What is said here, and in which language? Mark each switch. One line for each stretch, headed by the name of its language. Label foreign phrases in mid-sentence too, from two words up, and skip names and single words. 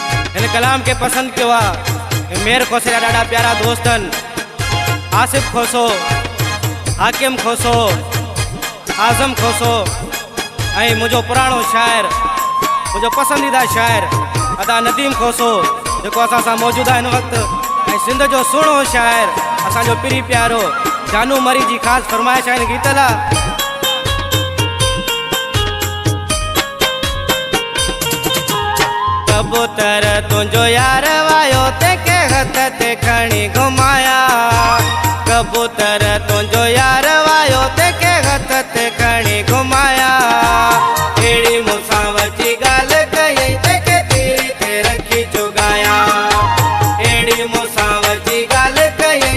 Sindhi: इन कलाम के पसंद किया मेर खोसे ॾाढा प्यारा दोस्तन आसिफ खोसो, हाकिम खोसो, आज़म खोसो ऐं मुझो पुराणो शायर मुझो पसंदीदा शायर अदा नदीम खोसो जो असां सां मौजूद आहे इन वक़्तु ऐं सिंध जो सुहिणो शायर असांजो पिरी प्यारो जानू मरी जी ख़ासि फरमाइश आहिनि गीत लाइ। कबूतर तुझो यार वायो तेके हथ ते खणी घुमाया, कबूतर तुझो यार वायो तेके हथ ते खणी घुमाया, एड़ी मुसाव जी गाल कई तेके तीरी ते रखी चुगाया, एड़ी मुसाव जी गाल कई